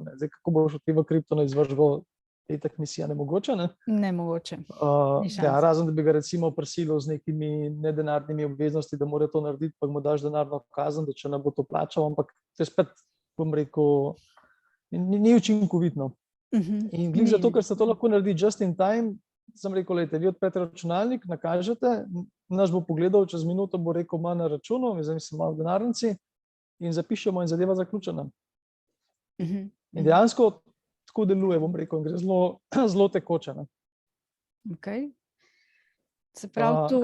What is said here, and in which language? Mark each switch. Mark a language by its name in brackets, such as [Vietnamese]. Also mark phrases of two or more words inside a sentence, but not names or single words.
[Slovenian] Zdaj, kako boš šel ti v kripto na izvršbo, je tak misija nemogoče, ne? Nemogoče. Razen, da bi ga recimo prisilil z nekimi nedenarnimi obveznosti, da mora to narediti, pa mu daš denarno kazen, da če ne bo to plačal, ampak to je spet, bom rekel, ni učinkovitno. In glih zato, ker se to lahko naredi [English] just in time, [Slovenian] sem rekel, lejte, vi odprete računalnik, nakažete, naš bo pogledal, čez minuto bo rekel, ima na računu, zdaj sem malo v denarnici in zapišemo in zadeva zaključena. In dejansko tako deluje, bom rekel, in gre zelo tekoče. Se pravi tu...